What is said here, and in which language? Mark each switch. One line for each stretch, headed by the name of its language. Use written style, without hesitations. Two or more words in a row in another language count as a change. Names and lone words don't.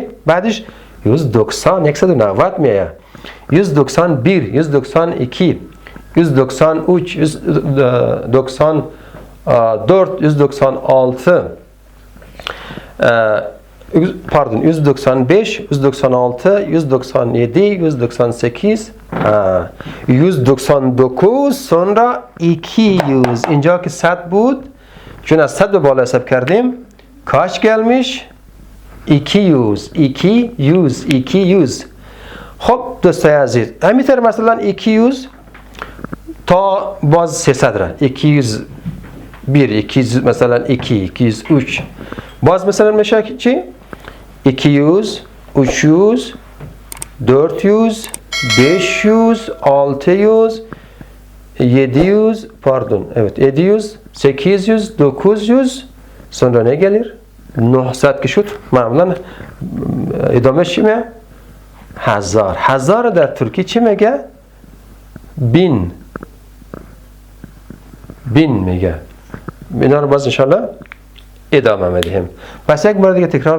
Persian: بعدش 190 190 میاد 191 192 193 194 196 pardon 195 196 197 198 199 sonra 200 اینجا که 100 بود چون از 100 به بالا حساب کردیم کاش gelmiş 200 200 خب دوستای عزیز همینطور مثلا 200 تا باز 300 را 201 200 مثلا 203 باز مثلا میشه چی 200 300 400 500 600 700
Turkish: pardon evet
Persian: 700 800 900
Turkish: sonra ne gelir
Persian: 900 که شد معمولا ادامه چی میگه 1000 1000 در ترکی چی میگه 1000 میگه اینا رو باز انشالله ادامه میدیم پس یک بار دیگه تکرار